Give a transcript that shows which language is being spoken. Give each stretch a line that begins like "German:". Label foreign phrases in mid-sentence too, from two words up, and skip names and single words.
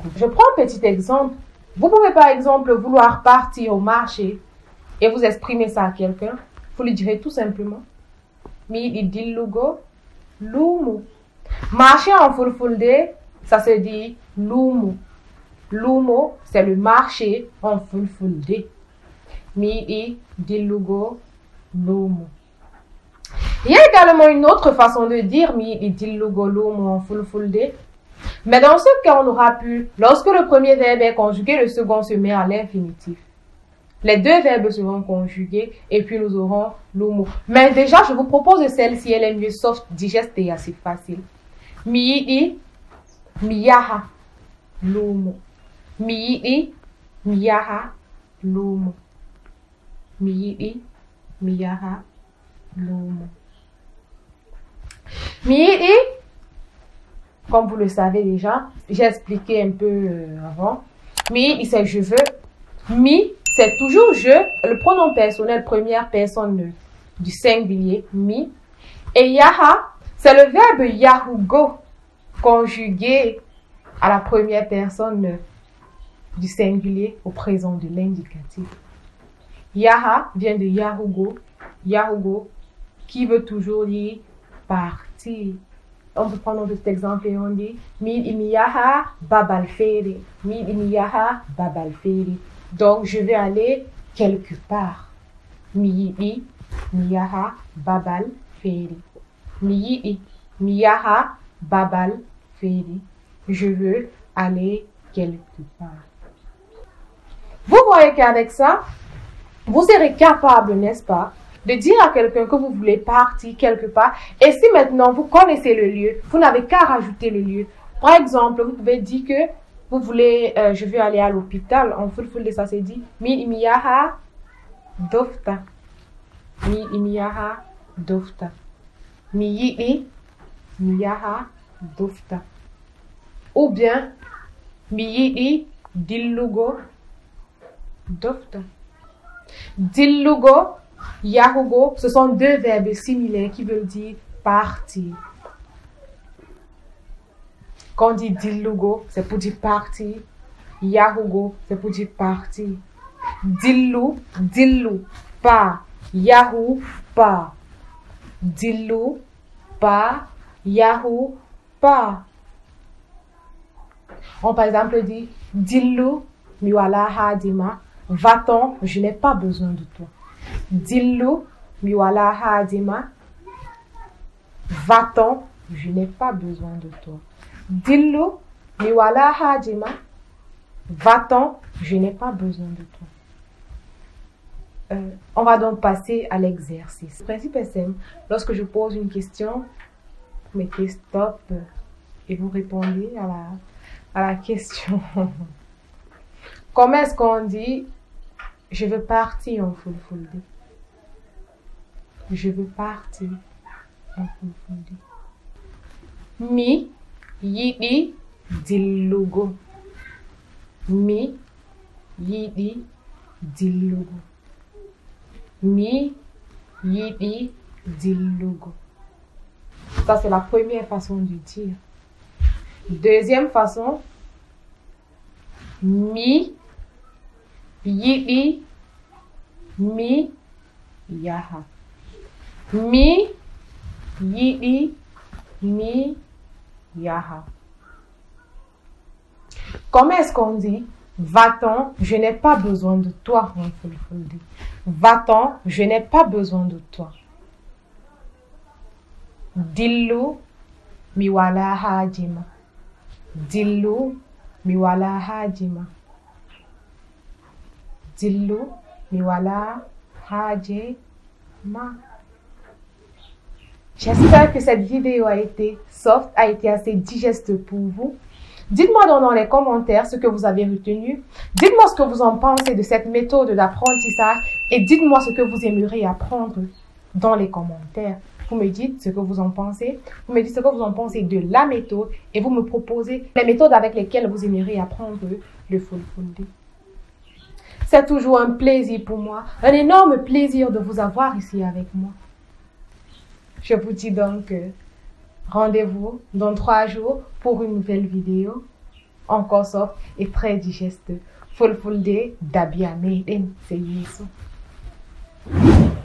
French: Je prends un petit exemple. Vous pouvez par exemple vouloir partir au marché et vous exprimer ça à quelqu'un. Vous lui direz tout simplement
Fula: miyiɗi dillugo luumu.
French: Marcher en Fulfulde, ça se dit luumu. Luumo, c'est le marché en Fulfulde.
Fula: Miyiɗi dillugo luumu.
French: Il y a également une autre façon de dire
Fula: miyiɗi dillugo luumu
French: en Fulfulde. Mais dans ce cas, on aura pu, lorsque le premier verbe est conjugué, le second se met à l'infinitif. Les deux verbes seront conjugués et puis nous aurons luumu. Mais déjà, je vous propose celle-ci, elle est mieux soft, digeste et assez facile.
Fula: Miyiɗi miyaha luumu. Miyiɗi miyaha luumu. Miyiɗi miyaha luumu. Miyiɗi,
French: comme vous le savez déjà, j'ai expliqué un peu avant. Miyiɗi, c'est je veux. Mi, c'est toujours je, le pronom personnel première personne du singulier, mi. Et yaha, c'est le verbe yahugo, conjugué à la première personne du singulier au présent de l'indicatif. Yaha vient de
Fula: yahugo, yahugo,
French: qui veut toujours dire partir. on peut prendre cet exemple et on dit
Fula: mi imiyaha babal feri. Mi imiyaha babal feri.
French: Donc, je vais aller quelque part.
Fula: Mi imiyaha babal feri. Mi imiyaha babal feri.
French: Je veux aller quelque part. Vous voyez qu'avec ça, vous serez capable, n'est-ce pas, de dire à quelqu'un que vous voulez partir quelque part. Et si maintenant vous connaissez le lieu, vous n'avez qu'à rajouter le lieu. Par exemple, vous pouvez dire que vous voulez, je veux aller à l'hôpital. En fulfulde, ça c'est dit,
Fula: mi imiyaha dofta. Mi imiyaha dofta. Mi yi'i miyaha dofta.
French: Ou bien,
Fula: mi yi'i dillugo dofta. Dillugo, yahugo,
French: ce sont deux verbes similaires qui veulent dire partir. Quand on dit dillugo, c'est pour dire partir. Yahugo, c'est pour dire partir. Dillu, pas. Yahoo, pas. Dillu, pas. Yahoo, pas. On par exemple dit
Fula: dillu, miwala hadima.
French: Va-t'en, je n'ai pas besoin de toi.
Fula: Dillu, miwala hadima.
French: Va-t'en, je n'ai pas besoin de toi.
Fula: Dillu, miwala hadima.
French: Va-t'en, je n'ai pas besoin de toi. On va donc passer à l'exercice. Le principe est simple. Lorsque je pose une question, vous mettez stop et vous répondez à la question. Comment est-ce qu'on dit je veux partir en fulfulde? Je veux partir en fulfulde.
Fula: Mi yiɗi dillugo. Mi yiɗi dillugo. Mi yiɗi dillugo.
French: Ça, c'est la première façon de dire. Deuxième façon,
Fula: mi yiɗi mi yaha. Mi yiɗi mi yaha.
French: Comment est-ce qu'on dit va-t'en, je n'ai pas besoin de toi en fulfulde? Va-t'en, je n'ai pas besoin de toi.
Fula: Dillu miwala hajima. Dillu miwala hajima. Dillu miwala hajima.
French: J'espère que cette vidéo a été soft, a été assez digeste pour vous. Dites-moi dans les commentaires ce que vous avez retenu. Dites-moi ce que vous en pensez de cette méthode d'apprentissage et dites-moi ce que vous aimeriez apprendre dans les commentaires. Vous me dites ce que vous en pensez. Vous me dites ce que vous en pensez de la méthode et vous me proposez les méthodes avec lesquelles vous aimeriez apprendre le fulfulde. C'est toujours un plaisir pour moi, un énorme plaisir de vous avoir ici avec moi. Je vous dis donc rendez-vous dans 3 jours pour une nouvelle vidéo encore soft et très digeste. Fulfulde d'Abia Meiden, c'est Yesu.